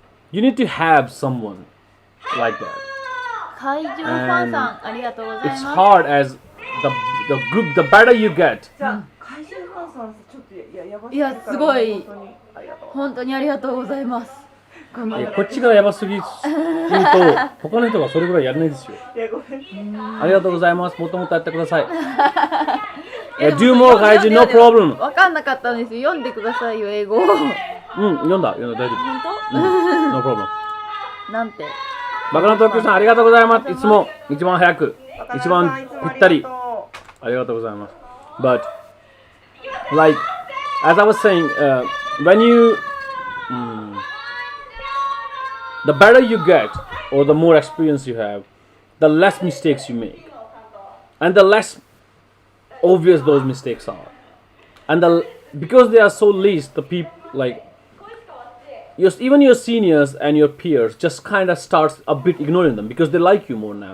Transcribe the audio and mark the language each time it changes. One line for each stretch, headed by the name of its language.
English: You need to have someone like that.
Japanese: 怪獣ファンさんありがとうございます。
English: It's hard as the better you get.
Japanese: じゃあ怪獣ファンさんちょっとやばすぎいやるからすごい本当にありがとう本当にありがとうございます。こっちがやばすぎると他の人がそれぐらいやらないですよ。いやごめんありがとうございます。もっともっとやってください。
English: Do more 怪獣 no problem.
Japanese: わかんなかったんですよ。読んでくださいよ英語。読んだ大丈夫。本当？
English: No problem.
Japanese: なんて。バカな東京さんありがとうございます。いつも一番早く一番ぴったりありがとうございます。
English: But like as I was saying, when you the better you get or the more experience you have, the less mistakes you make, and the less obvious those mistakes are, and because they are so least, the people like even your seniors and your peers just kind of starts a bit ignoring them because they like you more now.